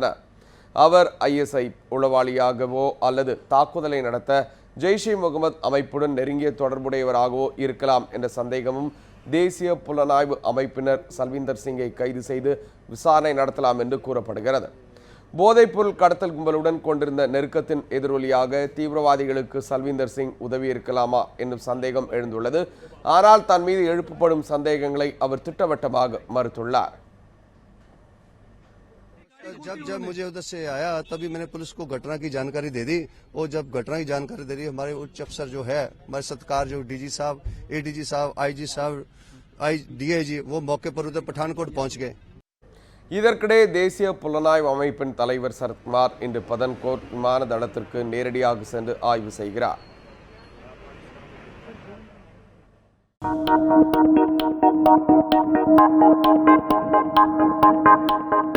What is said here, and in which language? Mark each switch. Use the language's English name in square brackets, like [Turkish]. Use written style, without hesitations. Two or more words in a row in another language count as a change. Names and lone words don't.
[Tamil] அவர் ஐஎஸ்ஐ உளவாளியாகவோ அல்லது தாக்குதலை நடத்த ஜெய்ஷே முகமது அமைப்புடன் நெருங்கிய தொடர்புடையவராகவோ இருக்கலாம் என்ற சந்தேகமும் தேசிய புலனாய்வு அமைப்பினர் சல்வீந்தர் சிங்கை கைது செய்து விசாரணை நடத்தலாம் என்று கூறப்படுகிறது. போதைப்பொருள் கடத்தல் கும்பலுடன் கொண்டிருந்த நெருக்கத்தின் எதிரொலியாக தீவிரவாதிகளுக்கு சல்வீந்தர் சிங் உதவி இருக்கலாமா என்னும் சந்தேகம் எழுந்துள்ளது. ஆனால் தன் மீது எழுப்பப்படும் சந்தேகங்களை அவர் திட்டவட்டமாக மறுத்துள்ளார். [Hindi] जब मुझे उधर से आया तभी मैंने पुलिस को घटना की जानकारी दे दी और जब घटना की जानकारी दे दी हमारे उच्च अफसर जो है हमारे सत्कार जो डीजी साहब, एडीजी साहब, आईजी साहब, डीआईजी वो मौके पर उधर पठानकोट पहुंच गए. [Tamil] இதற்கிடையே தேசிய புலனாய்வு அமைப்பின் தலைவர் சரத்குமார் இன்று பதன்கோட் விமான தளத்திற்கு நேரடியாக சென்று ஆய்வு செய்கிறார்.